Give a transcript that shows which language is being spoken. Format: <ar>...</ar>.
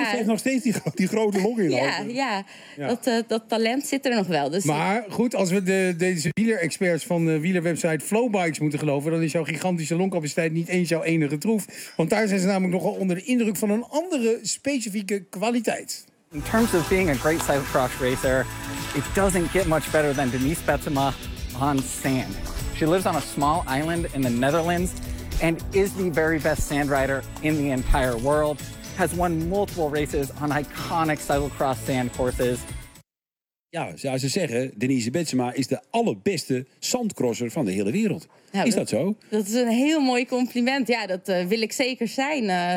<nl>Ja, ze heeft nog steeds die grote long in. Ja, ja. Dat talent zit er nog wel. Dus maar goed, als we deze wielerexperts van de wielerwebsite Flowbikes moeten geloven, dan is jouw gigantische longcapaciteit niet eens jouw enige troef. Want daar zijn ze namelijk nogal onder de indruk van een andere specifieke kwaliteit.</nl> <en>In terms of being a great cyclocross racer, it doesn't get much better than Denise Betsema on sand. She lives on a small island in the Netherlands and is the very best sand rider in the entire world. Has won multiple races on iconic cyclocross sand courses.</en> <nl>Ja, zou ze zeggen, Denise Betsema is de allerbeste zandcrosser van de hele wereld. Ja, is dat zo? Dat is een heel mooi compliment. Ja, dat wil ik zeker zijn.</nl>